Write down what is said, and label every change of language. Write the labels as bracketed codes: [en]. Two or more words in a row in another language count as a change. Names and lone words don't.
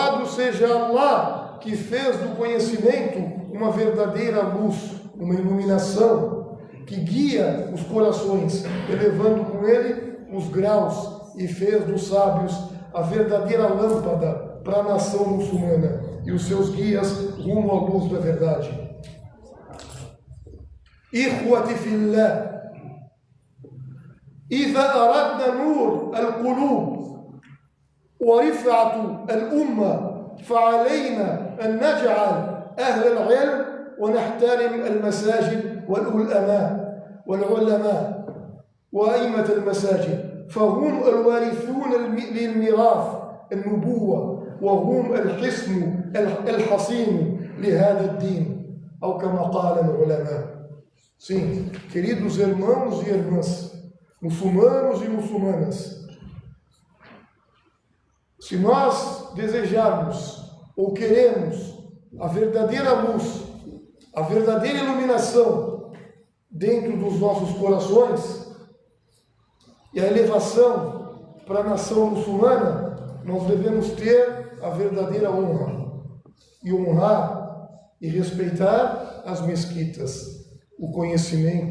[pt] seja Allah que fez do conhecimento uma verdadeira luz, uma iluminação que guia os corações, elevando com ele os graus, e fez dos sábios a verdadeira lâmpada para a nação muçulmana e os seus guias rumo à luz da verdade. [ar] إخوتي في الله, إذا أردنا نور القلوب ورفعة الأمة فعلينا أن نجعل أهل العلم ونحترم المساجد والعلماء وأئمة المساجد، فهم الوارثون للميراث النبوة، وهم الحصن الحصين لهذا الدين، أو كما قال العلماء. [pt] Sim, queridos irmãos e irmãs, muçulmanos e muçulmanas, se nós desejarmos ou queremos a verdadeira luz, a verdadeira iluminação dentro dos nossos corações e a elevação para a nação muçulmana, nós devemos ter a verdadeira honra e honrar e respeitar as mesquitas, o conhecimento.